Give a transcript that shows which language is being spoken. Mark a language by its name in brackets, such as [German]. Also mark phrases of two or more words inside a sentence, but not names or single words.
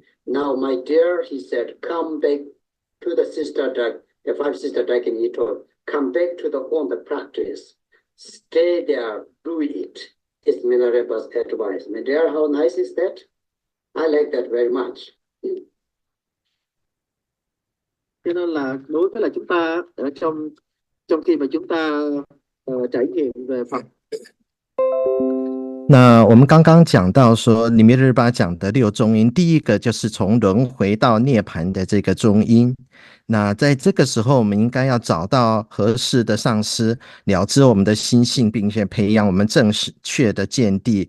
[English] Now, my dear, he said, come back to the sister, the five sister dragon he told. Come back to the practice. Stay there, do it. It's Milarepa's advice. My dear, how nice is that? I like that very much. [Vietnamese] Cho nên là đối với là chúng ta ở trong khi mà chúng ta trải nghiệm về Phật, [Chinese] 那我们刚刚讲到说，里面日巴讲的六中阴，第一个就是从轮回到涅槃的这个中阴。那在这个时候，我们应该要找到合适的上师，了知我们的心性，并且培养我们正确的见地。